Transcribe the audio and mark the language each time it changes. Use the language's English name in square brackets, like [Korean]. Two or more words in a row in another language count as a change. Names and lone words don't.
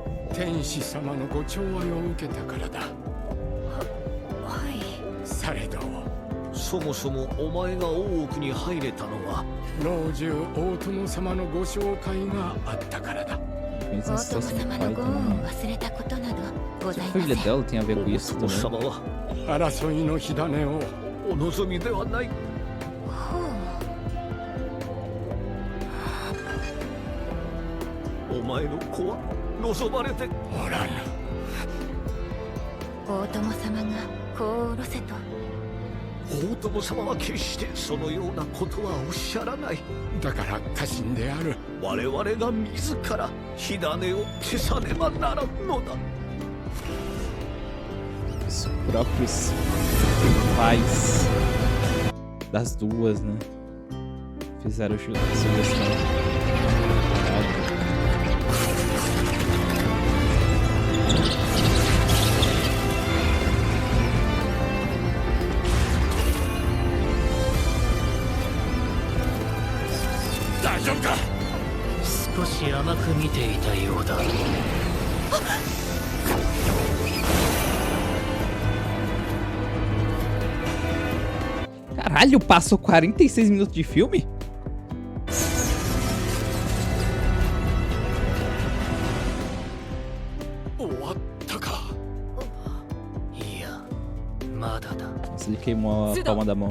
[Japanese] 天使様のご寵愛を受けたからだ。はい。されどそもそもお前が大奥に入れたのは老中大友様のご紹介があったからだ。大友様のご恩を忘れたことなどございません。 [Portuguese] filha dela tem a ver com isso [Japanese] 大友 [Portuguese] também. [Japanese] 様は争いの火種をお望みではない。お前の子は望まれておらぬ。大友様が子を下ろせと。大友様は決してそのようなことはおっしゃらない。だから家臣である我々が自ら火種を消さねばならんのだ。 [Portuguese] Os próprios pais das duas, né? Fizeram sugestão. Tá, [Japanese] 少し甘く見ていたようだ。 [Portuguese] Caralho, passou 46 minutos de filme? Nossa, ele queimou a palma da mão.